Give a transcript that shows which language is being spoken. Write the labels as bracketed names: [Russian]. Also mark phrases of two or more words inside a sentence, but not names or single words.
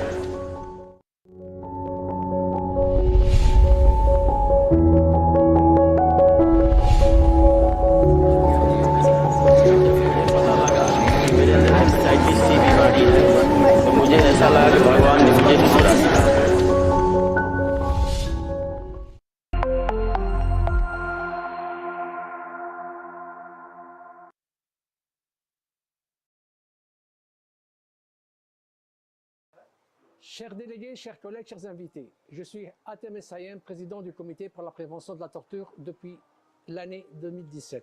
[Hindi] पता लगा कि मेरे अंदर हेपेटाइटिस सी बीमारी है, तो मुझे ऐसा लगा कि भगवान ने मुझे चुरा दिया। [French] Chers délégués, chers collègues, chers invités, je suis Atem Essayem, président du comité pour la prévention de la torture depuis l'année 2017.